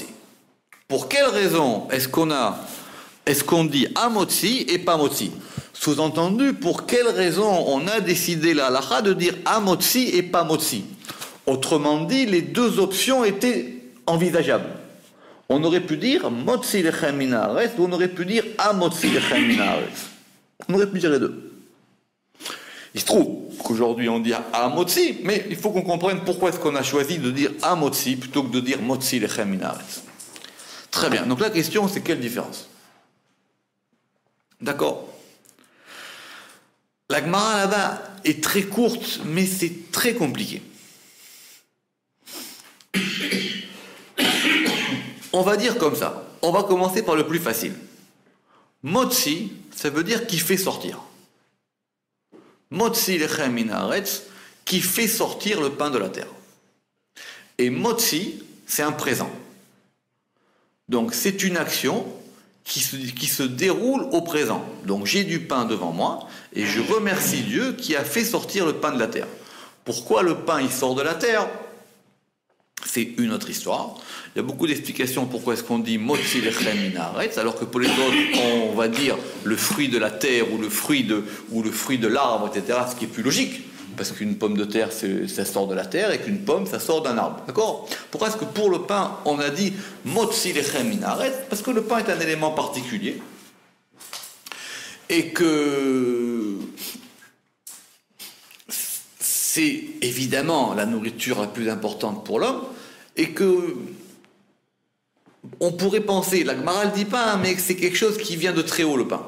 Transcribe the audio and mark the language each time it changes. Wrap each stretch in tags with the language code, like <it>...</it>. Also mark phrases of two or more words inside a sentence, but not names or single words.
<fr>Pour quelle raison est-ce qu'on dit amotzi et pas motzi? Sous-entendu, pour quelle raison on a décidé la halakha de dire amotzi et pas motzi? Autrement dit, les deux options étaient envisageables. On aurait pu dire</fr> <he>מוציא לחם מן הארץ</he> <fr>ou on aurait pu dire</fr> <he>המוציא לחם מן הארץ.</he> <fr>On aurait pu dire les deux. Il se trouve qu'aujourd'hui on dit amotzi, mais il faut qu'on comprenne pourquoi est-ce qu'on a choisi de dire amotzi plutôt que de dire</fr> <he>מוציא לחם מן הארץ.</he> <fr>Très bien. Donc la question c'est quelle différence? D'accord. La Gemara là-bas est très courte, mais c'est très compliqué. On va dire comme ça. On va commencer par le plus facile. Motzi, ça veut dire qui fait sortir.</fr> <he>מוציא לחם מן הארץ,</he> <fr>qui fait sortir le pain de la terre. Et motzi, c'est un présent. Donc c'est une action qui se déroule au présent. Donc j'ai du pain devant moi et je remercie Dieu qui a fait sortir le pain de la terre. Pourquoi le pain il sort de la terre? C'est une autre histoire. Il y a beaucoup d'explications pourquoi est-ce qu'on dit</fr> <he>מוציא לחם מן הארץ,</he> <fr>alors que pour les autres, on va dire le fruit de la terre ou le fruit de l'arbre, etc., ce qui est plus logique. Parce qu'une pomme de terre, ça sort de la terre, et qu'une pomme, ça sort d'un arbre. D'accord? Pourquoi est-ce que pour le pain, on a dit</fr> <he>מוציא לחם מן הארץ?</he> <fr>Parce que le pain est un élément particulier. Et que c'est évidemment la nourriture la plus importante pour l'homme, et que on pourrait penser, la Gemara ne dit pas, mais que c'est quelque chose qui vient de très haut, le pain.</fr>